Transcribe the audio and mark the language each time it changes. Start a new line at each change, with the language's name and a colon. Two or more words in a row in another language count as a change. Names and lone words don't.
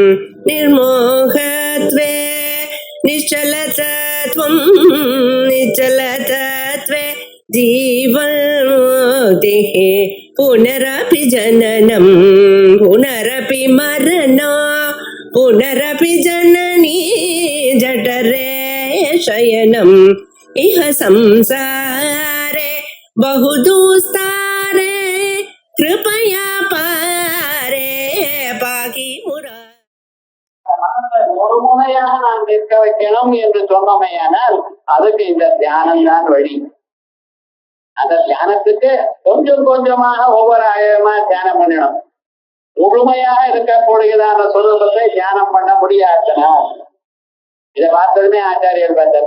Sanskrit: निर्मोहत्वे निश्चलतत्वं निश्चलतत्वे जीवन्मुक्तिः पुनरपि जननं पुनरपि मरणं पुनरपि जननी जठरे शयनम् इह संसारे बहुदुस्तारे कृपया पारे पाकि मुरा.
Tamil: ஒரு முறையாக நான் நிற்க வைக்கணும் என்று சொன்னமையானால் அதுக்கு இந்த தியானம் தான் வழி. அந்த தியானத்துக்கு கொஞ்சம் கொஞ்சமாக ஒவ்வொரு ஆயிரமா தியானம் பண்ணணும். முழுமையாக இருக்கக்கூடியதான சொரூபத்தை தியானம் பண்ண முடியாதுன்னா இதை பார்த்ததுமே ஆச்சாரியர் பார்த்தார்.